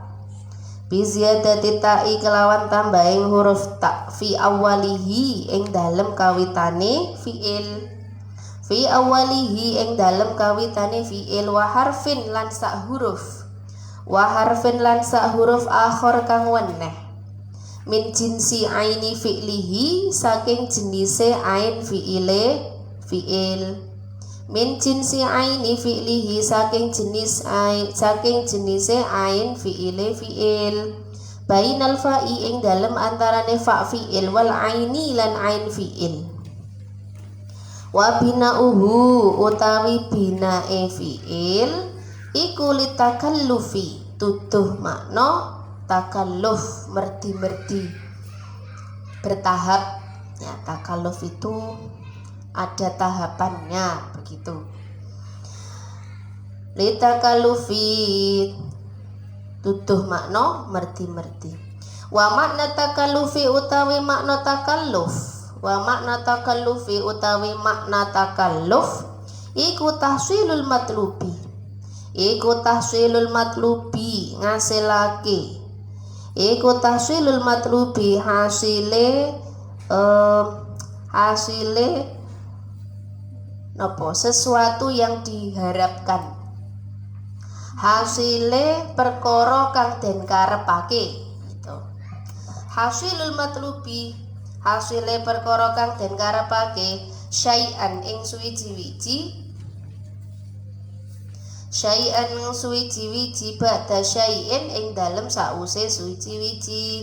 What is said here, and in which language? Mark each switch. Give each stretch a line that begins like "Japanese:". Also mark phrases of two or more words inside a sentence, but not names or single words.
Arabic: Biziyadati ta'i
Javanese: kelawan tambahing huruf ta
Arabic: fi awalihi
Javanese: ing dalem kawitane fi'il.
Arabic: Fi awalihi
Javanese: ing dalem kawitane fi'il
Arabic: wa harfin
Javanese: lan sak huruf.
Arabic: Wa harfin
Javanese: lan sak huruf akhir kang weneh.
Arabic: Min jinsi aini fi'lihi
Javanese: saking jenise ain fi'ile fi'il.
Arabic: Min jinsi aini fi'lihi
Javanese: saking jenise ain fi'ile fi'il.
Arabic: Bainal fa'i
Javanese: ing dalem antarane fa fi'il
Arabic: wal aini
Javanese: lan ain fi'il.
Arabic: Wa bina'uhu
Javanese: utawi binae fi'il iku litakallufi tuduh makna takalluf merdi-merdi
Indonesian: bertahap ya. Takalluf itu ada tahapannya begitu.
Javanese: Litakallufi tuduh makna merdi-merdi.
Arabic: Wa makna takallufi
Javanese: utawi makna takalluf.
Arabic: Wa makna takallufi
Javanese: utawi makna takalluf iku
Arabic: tahsilul matlubi.
Javanese: Iku
Arabic: tahsilul matlubi
Javanese: ngasilake. Iku
Arabic: tahsilul matlubi
Javanese: hasile napa
Indonesian: sesuatu yang diharapkan.
Javanese: Hasile perkara kang den karepake gitu.
Arabic: Hasilul matlubi
Javanese: hasile perkara kang den karepake syai'an ing suwiji-wiji
Arabic: ba'da syai'in
Javanese: ing dalem sause suwiji-wiji.